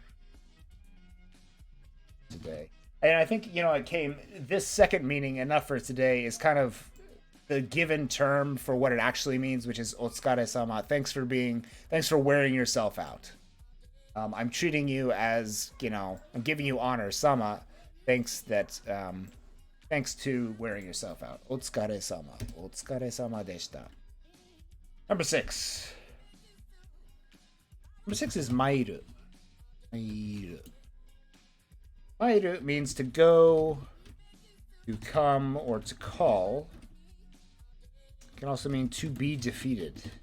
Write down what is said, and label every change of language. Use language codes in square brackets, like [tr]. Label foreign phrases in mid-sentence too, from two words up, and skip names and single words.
[en] And I think, you know, this second meaning, enough for today, is kind of the given term for what it actually means, which is Otsukare-sama. Thanks for wearing yourself out. I'm treating you as, you know, I'm giving you honor, sama. Thanks to wearing yourself out. [ja] お疲れ様。お疲れ様でした. [en] Number 6. Number 6 is mairu. Mairu. Mairu means to go, to come, or to call. It can also mean to be defeated.